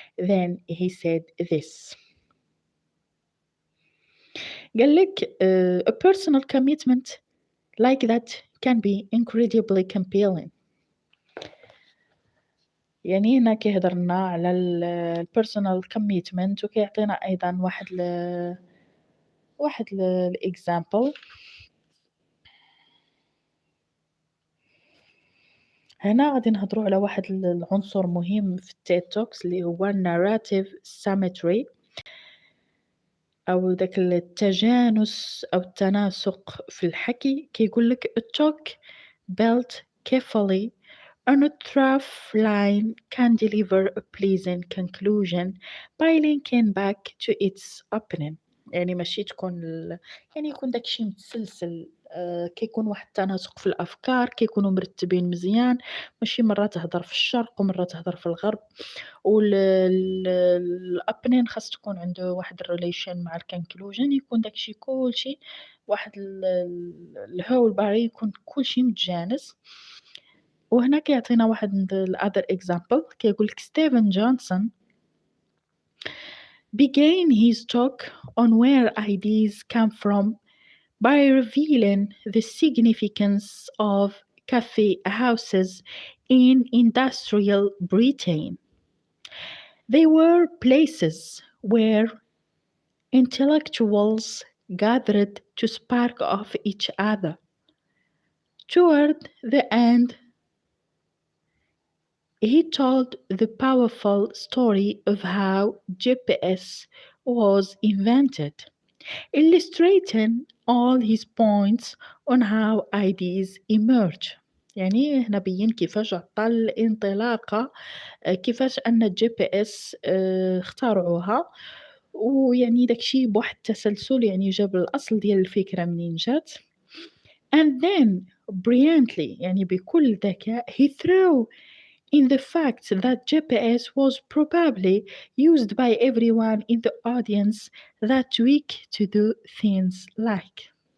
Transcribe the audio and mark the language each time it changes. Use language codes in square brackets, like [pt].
[en] Then he said this. [ar] قال لك [en] a personal commitment like that can be incredibly compelling. [ar] يعني هنا كيهضر لنا على البيرسونال كوميتمنت وكيعطينا ايضا واحد الاكزامبل. هنا غادي نهضروا على واحد العنصر مهم في التيد توكس اللي هو الناراتيف سيمتري او داك التجانس او التناسق في الحكي. كيقول لك [en] a talk built carefully on a rough line can deliver a pleasant conclusion by linking back to its opening. [ar] يعني ماشي تكون يعني يكون داكشي متسلسل، كيكون واحد التناسق في الافكار، كيكونوا مرتبين مزيان، ماشي مره تهضر في الشرق ومره تهضر في الغرب. والابنين خاص تكون عنده واحد الريليشن مع الكونكلوجن، يكون داكشي كلشي واحد الهول باري، يكون كلشي متجانس. وهنا كيعطينا واحد الأذر example. كيقولك [en] Stephen Johnson began his talk on where ideas come from by revealing the significance of cafe houses in industrial Britain. They were places where intellectuals gathered to spark off each other. Toward the end, he told the powerful story of how GPS was invented, illustrating all his points on how ideas emerge. [ar] يعني هنا بين كيفاش عطى الانطلاقة، كيفاش أن الجي بي اس اخترعوها، ويعني داكشي بواحد التسلسل، يعني جاب الأصل ديال الفكرة منين جات. [en] And then brilliantly، [ar] يعني بكل ذكاء، [en] he threw in the fact that GPS was probably used by everyone in the audience that week to do things like.